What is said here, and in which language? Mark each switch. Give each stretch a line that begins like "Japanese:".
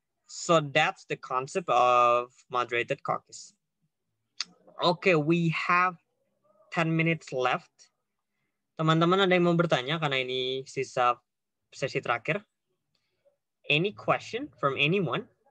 English: So that's the concept of moderated caucus. Okay, we have 10 minutes left.
Indonesian: Teman-teman ada yang mau bertanya karena ini sisa sesi terakhir?
English: Any question from anyone?